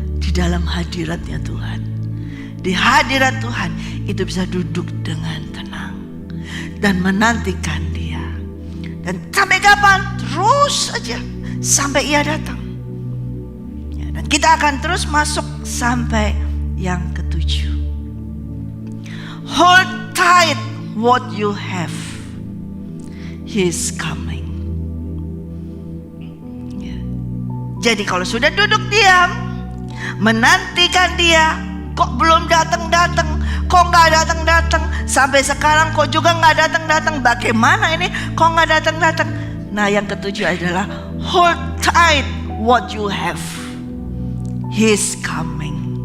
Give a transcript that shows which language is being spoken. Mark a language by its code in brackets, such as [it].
[id] Di dalam hadiratnya Tuhan. Di hadirat Tuhan itu bisa duduk dengan tenang dan menantikan dia. Dan sampai kapan? Terus saja sampai ia datang ya, dan kita akan terus masuk sampai yang ketujuh. [en] Hold tight what you have, He is coming ya. [id] Jadi kalau sudah duduk diam, menantikan dia, kok belum datang-datang, kok nggak datang-datang, sampai sekarang kok juga nggak datang-datang, bagaimana ini kok nggak datang-datang? [en] Nah, yang ketujuh adalah hold tight what you have, He's coming.